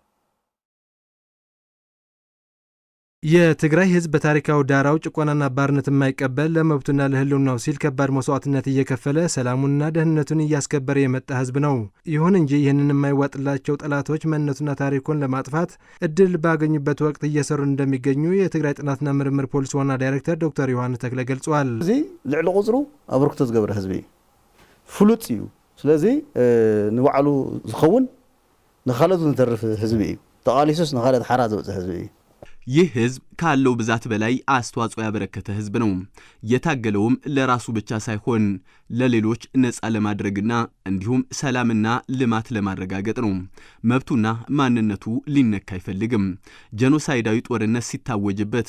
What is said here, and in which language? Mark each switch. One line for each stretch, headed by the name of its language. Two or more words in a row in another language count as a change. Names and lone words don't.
Amharic: የትግራይ ህዝብ በታሪካው ዳራው ጭቆናና ባርነት የማይቀበል ለመብቱና ለህልውናው ሲል ከባድ መስዋዕትነት እየከፈለ ሰላሙንና ደህንነቱን እያስከበረ የመጣ ህዝብ ነው። ይሁን እንጂ ይህንን የማይዋጥላቸው ጠላቶች ማንነቱና ታሪኩን ለማጥፋት እድል ባገኙበት ወቅት እየሰሩ እንደሚገኙ የትግራይ ጥናትና ምርምር ፖሊሲ ዋና ዳይሬክተር ዶክተር ዮሐንስ ተክለ ገልጸዋል።
Tigrinya: እዚ ልዕሊ ቁጽሩ አበርክቶ ዝገብረ ህዝቢ ፍሉጥ እዩ። ስለዚ ንባዕሉ ዝኸውን ንኻልኦት ዝተርፍ ህዝቢ እዩ። ተቃሊሱስ ንኻልኦት ሓራ ዘውፅእ ህዝቢ እዩ።
Amharic: ይህ ህዝብ ካለው ብዛት በላይ አስተዋጽኦ ያበረከተ ህዝብ ነው። የታገለውም ለራሱ ብቻ ሳይሆን ለሌሎች ነፃ ለማድረግና እንዲሁም ሰላምና ልማት ለማረጋገጥ ነው። መብቱና ማንነቱ ሊነካ አይፈልግም። ጄኖሳይዳዊ ጦርነት ሲታወጅበት